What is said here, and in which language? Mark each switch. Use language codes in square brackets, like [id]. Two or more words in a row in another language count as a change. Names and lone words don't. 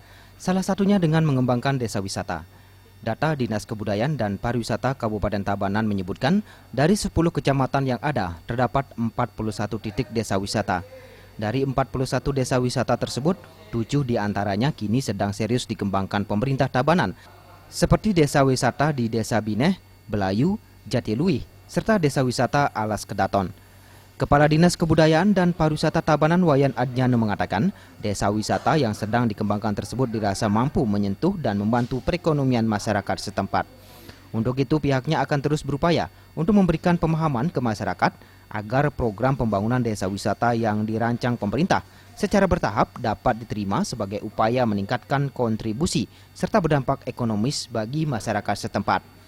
[id] Salah satunya dengan mengembangkan desa wisata. Data Dinas Kebudayaan dan Pariwisata Kabupaten Tabanan menyebutkan dari 10 kecamatan yang ada terdapat 41 titik desa wisata. Dari 41 desa wisata tersebut, 7 diantaranya kini sedang serius dikembangkan pemerintah Tabanan, seperti desa wisata di Desa Bineh, Belayu, Jatiluih, serta desa wisata Alas Kedaton. Kepala Dinas Kebudayaan dan Pariwisata Tabanan Wayan Adnyana mengatakan, desa wisata yang sedang dikembangkan tersebut dirasa mampu menyentuh dan membantu perekonomian masyarakat setempat. Untuk itu pihaknya akan terus berupaya untuk memberikan pemahaman ke masyarakat agar program pembangunan desa wisata yang dirancang pemerintah secara bertahap dapat diterima sebagai upaya meningkatkan kontribusi serta berdampak ekonomis bagi masyarakat setempat.